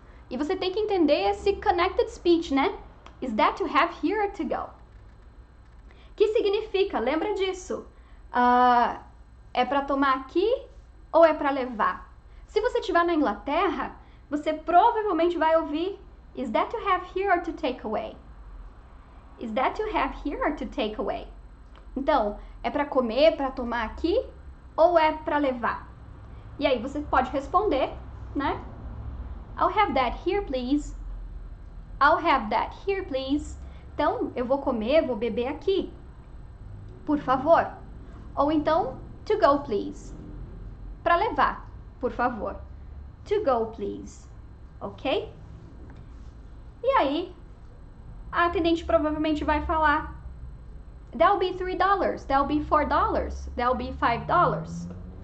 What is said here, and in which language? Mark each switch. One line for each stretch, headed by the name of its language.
Portuguese: E você tem que entender esse connected speech, né?
English: Is that to have here to go?
Portuguese: Que significa, lembra disso? É para tomar aqui ou é para levar? Se você estiver na Inglaterra, você provavelmente vai ouvir
English: Is that to have here or to take away? Is that to have here or to take away?
Portuguese: Então, é para comer, para tomar aqui ou é para levar? E aí você pode responder, né?
English: I'll have that here, please. I'll have that here, please.
Portuguese: Então, eu vou comer, vou beber aqui. Por favor. Ou então,
English: to go, please.
Portuguese: Para levar, por favor.
English: To go, please.
Portuguese: Ok? E aí, a atendente provavelmente vai falar
English: that'll be $3, that'll be $4, that'll be $5.